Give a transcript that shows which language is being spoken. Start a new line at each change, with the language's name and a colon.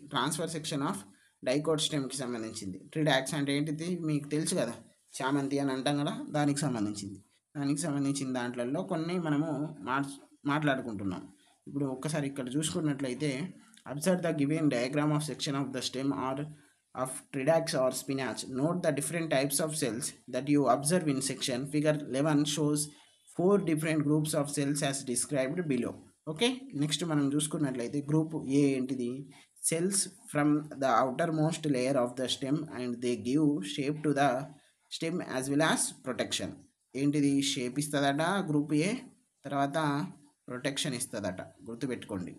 Telugu: Transfer section of డైకోట్ స్టెమ్కి సంబంధించింది. ట్రిడాక్స్ అంటే ఏంటిది మీకు తెలుసు కదా, చామంతి అని అంటాం కదా, దానికి సంబంధించింది. దానికి సంబంధించిన దాంట్లలో కొన్ని మనము మాట్లాడుకుంటున్నాం. ఇప్పుడు ఒక్కసారి ఇక్కడ చూసుకున్నట్లయితే
English: Observe the given diagram of section of the stem or of Tridax or spinach. Note the different types of cells that you observe in section. Figure 11 shows 4 different groups of cells as described below.
Telugu: Okay, next మనం చూసుకున్నట్లయితే group ఏ ఏంటిది?
English: Cells from the outermost layer of the stem and they give shape to the stem as well as protection.
Telugu: ఏంటిది? Shape ఇస్తుందట group ఏ, తర్వాత protection ఇస్తుందట. గుర్తుపెట్టుకోండి.